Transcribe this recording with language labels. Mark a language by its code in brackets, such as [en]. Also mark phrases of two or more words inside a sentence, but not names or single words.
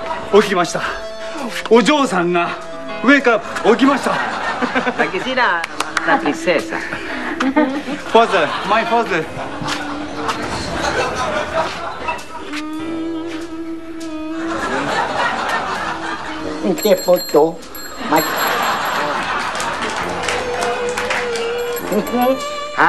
[ja] 起きました。お嬢さんが上から起きました。 [tl] Nagising na, na prinsesa. [en] Father, my father. Inte foto. Mat. Ha?